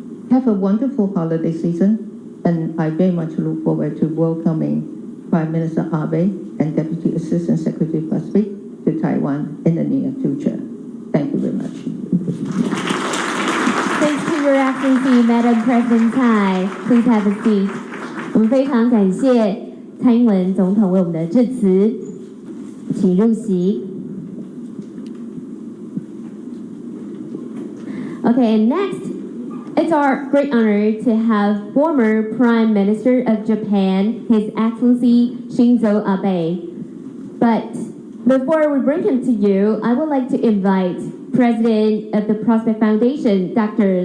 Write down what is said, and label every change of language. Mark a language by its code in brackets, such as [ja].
[en] Have a wonderful holiday season, and I very much look forward to welcoming Prime Minister Abe and Deputy Assistant Secretary Busby to Taiwan in the near future. Thank you very much. Thanks to Your Excellency, Madam President Tsai. Please have a seat. [zh] 我们非常感谢蔡英文总统为我们的致辞，请入席。 [en] Okay, and next, it's our great honor to have former Prime Minister of Japan, His Excellency Shinzo Abe. But before we bring him to you, I would like to invite President of the Prospect Foundation, Dr.